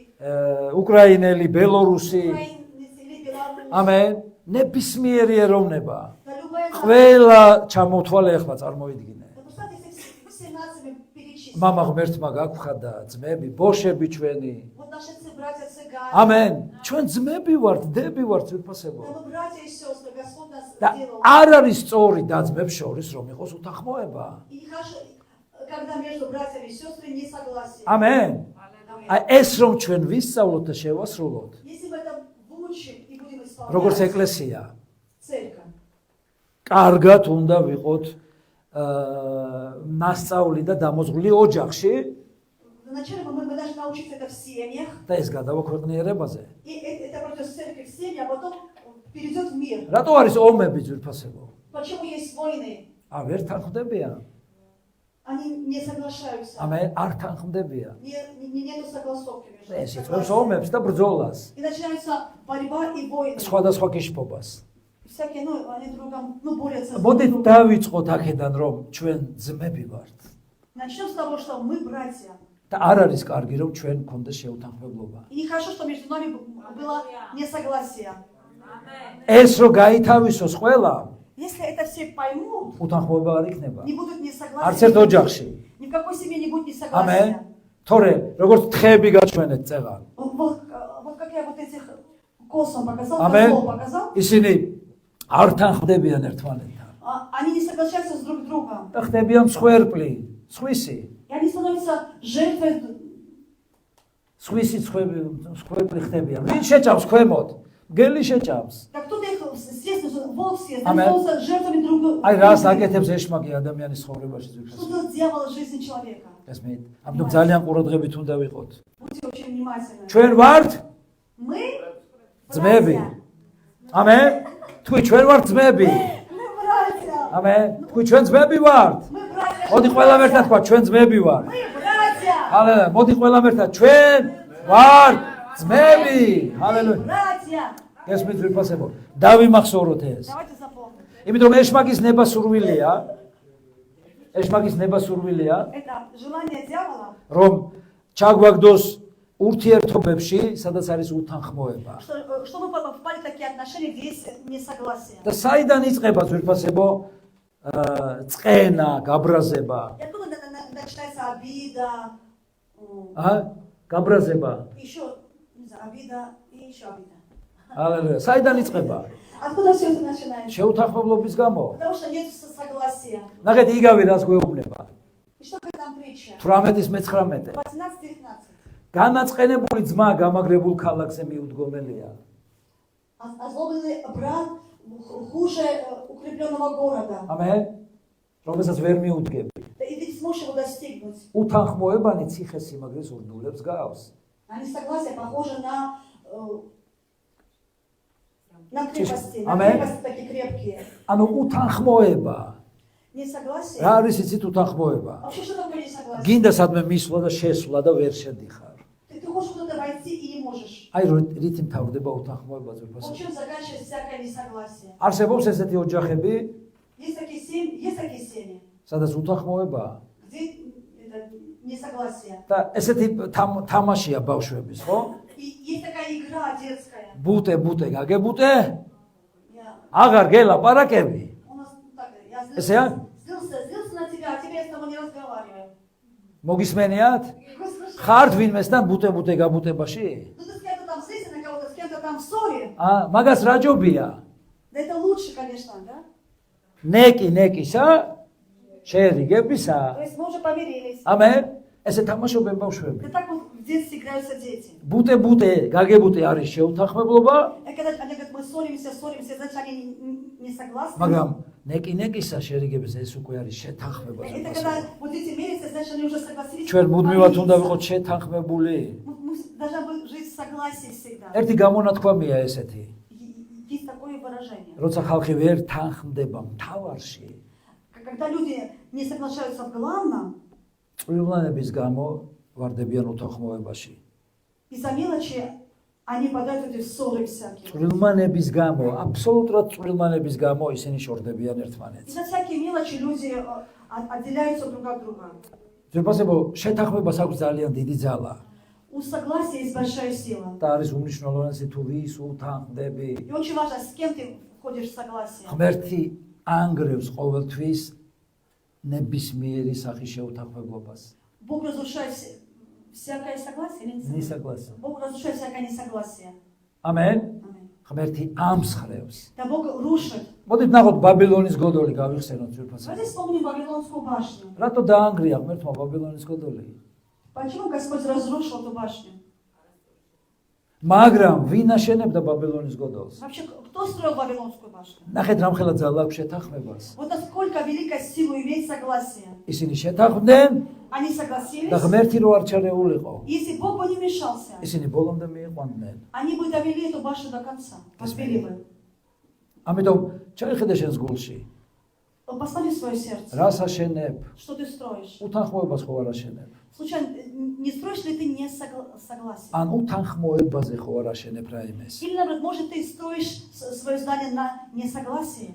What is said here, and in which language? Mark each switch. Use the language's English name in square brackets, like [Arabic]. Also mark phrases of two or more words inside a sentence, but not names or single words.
[Georgian] უკრაინელი, белорусი. [Russian] украинец или белорус. [Georgian] ამენ. ნებისმიერი ეროვნება. [Russian] Да любая нация. [Georgian] ყველა ჩამოთვალე ახლა წარმოვიდგინე. [Russian] Да представьте, все нации перечислить. [Georgian] мама ღმერთმა გაგხადა ძმები, ბოშები ჩვენი. [Russian] Вот наши братья цыгане. [Georgian] ამენ. ჩვენ ძმები ვართ, დები ვართ ძვირფასებო. [Russian] Да мы братья и сестры, Господь нас [Georgian] და [Russian] сделал. [Georgian] არ არის სწორი და-ძმებს შორის რომ იყოს უთანხმოება. [Russian] И нехорошо, когда между братьями и сестрами несогласие. [Georgian] ამენ. [Russian] Аминь. [Georgian] აი ეს რომ ჩვენ ვისწავლოთ და შევასრულოთ, [Russian] Если мы это выучим и будем [Georgian] როგორც [Russian] исполнять, [Georgian] ეკლესია, [Russian] церковь, [Georgian] კარგად უნდა ვიყოთ მასწავლი და დამოზღული ოჯახში [Russian] вначале мы должны научиться это в семьях, [Georgian] და ეს გადავაქვეყნიერებაზე. [Russian] и это пройдет церковь в семьи, а потом перейдет в мир. [Georgian] რატო არის ომები ძვირფასებო? [Russian] Почему есть войны? [Georgian] ვერ თანხმდებიან. [Russian] Они не соглашаются. [Georgian] ამენ, არ თანხმდებიან. [Russian] Нету согласовки между [Georgian] ეს [Russian] ними. [Georgian] იწვევს ომებს და ბრძოლას, [Russian] И начинается борьба и войны. [Georgian] სხვადასხვა კიშფობას. [Russian] Всякие, ну, они друг другом, ну, борются. с [Georgian] მოდით [Russian] друг другом. [Georgian] დავიწყოთ აქედან რომ ჩვენ ძმები ვართ. [Russian] Начнем с того, что мы братья. [Georgian] და არ არის კარგი რომ ჩვენ გქონდეს შეუთანხმებლობა. [Russian] И нехорошо, что между нами было несогласие. [Georgian] ეს რო გაითავისოს ყველა, [Russian] Если это все поймут, [Georgian] უთანხმოება არ იქნება. [Russian] не будут [Georgian] არც ერთ [Russian] несогласия. [Georgian] ოჯახში. [Russian] Ни в какой семье не будет [Georgian] ამენ. [Russian] несогласия. [Georgian] თორე როგორც თხეები გაჩვენეთ წეღან. [Russian] Вот как я вот этих косом показал, [Georgian] ამენ. [Russian] козлов показал, [Georgian] ისინი არ თანხმდებიან ერთმანეთთან. [Russian] они не соглашаются с друг другом. [Georgian] და ხდებიან მსხვერპლი, სხვისი. И они становятся жертвой. სხვისი სხვერპლი ხდებიან. ვინ შეჭამს ქვემოთ? მგელი შეჭამს. [Russian] Так кто-то их съест, волк съест, Аминь. они становятся жертвами друг друга. [Georgian] აი რას აკეთებს ეშმაკი ადამიანის ცხოვრებაში [Russian] Что [Georgian] ზოგადად. [Russian] делает дьявол в жизни человека? [Georgian] ესმით, ამიტომ ძალიან ყურადღებით უნდა ვიყოთ. [Russian] Будьте очень внимательны. [Georgian] ჩვენ ვართ [Russian] Мы [Georgian] ძმები. [Russian] братья. [Georgian] ამენ. თქვი ჩვენ ვართ ძმები. [Russian] Мы братья. [Georgian] ამენ. თქვი ჩვენ ძმები ვართ. [Russian] Мы братья. [Georgian] მოდი ყველამ ერთად თქვა ჩვენ ძმები ვართ. [Russian] Мы братья. [Georgian] ჰალელუია. მოდი ყველამ ერთად ჩვენ ვართ ძმები. ჰალელუია. [Russian] Братья. [Georgian] ესმით ვიფასებო. დავიმახსოვროთ ეს. [Russian] Давайте запомним. [Georgian] იმიტომ ეშმაკის ნება სურვილია. ეშმაკის ნება სურვილია, [Russian] Это желание дьявола, [Georgian] რომ ჩაგვაგდოს ურთიერთობებში, სადაც არის უთანხმოება. [Russian] что мы попали в такие отношения, где есть несогласие. [Georgian] და საიდან იწყება ძვირფასებო წყენა, გაბრაზება? [Russian] И откуда начинается обида, [Georgian] გაბრაზება. [Russian] еще, не знаю, обида и еще обида. [Georgian] ჰალელუია. საიდან იწყება? [Russian] Откуда все это начинается? [Georgian] შეუთანხმებლობის გამო. [Russian] Потому что нет согласия. [Georgian] ნახეთ იგავი რას გვეუბნება. [Russian] И что говорит нам притча? [Georgian] 18-19. [Russian] 18-19. [Georgian] განაწყენებული ძმა გამაგრებულ ქალაქზე მიუდგომელია. [Russian] Озлобленный брат хуже укрепленного города. [Georgian] ამენ. რომელსაც ვერ მიუდგები. [Russian] И ты не сможешь его достигнуть. [Georgian] უთანხმოებანი ციხე-სიმაგრის ურდულებს გავს. [Russian] А несогласие похоже на на крепости, на Amen. крепости такие крепкие. [Georgian] ანუ უთანხმოება. [Russian] Несогласие. [Georgian] რა არის იცით უთანხმოება? [Russian] Вообще, что такое несогласие? [Georgian] გინდა სადმე მისვლა და შესვლა და ვერ შედიხარ. [Russian] Ты хочешь куда-то войти и не можешь. [Georgian] აი რითი მთავრდება უთანხმოება ძვირფასი. [Russian] В чем заканчивается всякое несогласие? [Georgian] არსებობს ესეთი ოჯახები, [Russian] Есть такие семьи, [Georgian] სადაც უთანხმოებაა [Russian] где это несогласие. [Georgian] და ესეთი თამაშია ბავშვების, ხო? [Russian] И есть такая игра детская. [Georgian] ბუტე გაგებუტე, [Russian] Я- [Georgian] აღარ გელაპარაკები. [Russian] У нас так, я Эсэ? злился на тебя, а теперь я с тобой не разговариваю. [Georgian] მოგისმენიათ? [Russian] Вы слышите? [Georgian] ხართ ვინმესთან ბუტე გაბუტებაში? [Russian] Ну ты с кем-то там злишься на кого-то, с кем-то там в ссоре. [Georgian] მაგას რა ჯობია? [Russian] Да это лучше, конечно, да? [Georgian] ნეკისა, შეერიგებისა. [Russian] То есть мы уже помирились. [Georgian] ამენ ესე თამაშობენ ბავშვები. [Russian] И так вот в детстве играются дети. [Georgian] ბუტე გაგებუტე არის შეუთანხმებლობა, [Russian] И когда они говорят, мы ссоримся, значит они не согласны. [Georgian] მაგრამ ნეკისა შერიგების ეს უკვე არის შეთანხმება. [Russian] Это когда вот дети мирятся, значит они уже согласились. [Georgian] ჩვენ მუდმივად უნდა [Russian] помириться. [Georgian] ვიყოთ შეთანხმებული. [Russian] Мы должны быть жить в согласии всегда. [Georgian] ერთი გამონათქვამია ესეთი. [Russian] Есть такое выражение. [Georgian] როცა ხალხი ვერ თანხმდება მთავარში, [Russian] Когда люди не соглашаются в главном, [Georgian] წვრილმანების გამო ვარდებიან უთანხმოებაში. [Russian] из-за мелочи они подают эти ссоры всякие. [Georgian] წვრილმანების გამო, აბსოლუტურად წვრილმანების გამო ისინი შორდებიან ერთმანეთს. [Russian] Из-за всякие мелочи люди отделяются друг от друга. [Georgian] ძებასებო შეთანხმებას აქვს ძალიან დიდი ძალა. [Russian] У согласия есть большая сила. [Georgian] და არის უმნიშვნელოვანესი თუ ვის უთანხმდები. [Russian] И очень важно, с кем ты входишь в согласие. [Georgian] ღმერთი ანგრევს ყოველთვის ნებისმიერი სახის შეუთანხმებლობას. [Russian] Бог разрушает всякое согласие или несогласие? [Georgian] ნისაკლასო. [Russian] Бог разрушает всякое несогласие. [Georgian] ამენ. [Russian] Аминь. [Georgian] ღმერთი ამსხრევს. [Russian] Да Бог рушит. [Georgian] მოდით ნახოთ ბაბილონის გოდოლი გავიხსენოთ ძვირფასად. [Russian] Давайте вспомним Вавилонскую башню. [Georgian] რატო დაანგრია ღმერთმა ბაბილონის გოდოლი? [Russian] Почему Господь разрушил эту башню? [Georgian] მაგრამ ვინ აშენებდა ბაბილონის გოდოლს? [Russian] Вообще, кто строил Вавилонскую башню? [Georgian] ნახეთ რამხელა ძალა აქვს შეთანხმებას. [Russian] Вот насколько великая сила иметь согласие. [Georgian] ისინი შეთანხმდნენ [Russian] Они [Georgian] და [Russian] согласились. [Georgian] ღმერთი რო არ ჩარეულიყო. [Russian] Если Бог бы не вмешался, [Georgian] ისინი ბოლომდე მიიყვანდნენ. [Russian] они бы довели эту башню до конца. Поспели бы. [Georgian] ამიტომ ჩაიხედე შენს გულში. [Russian] Посмотри в свое сердце. [Georgian] რას აშენებ? [Russian] Что ты строишь? [Georgian] უთანხმოებას ხო არ აშენებ? [Russian] Случайно, не строишь ли ты не согласие? [Georgian] ან უთანხმოებაზე ხო არ აშენებ რაიმეს? [Russian] Или, наоборот, может, ты строишь свое здание на несогласии?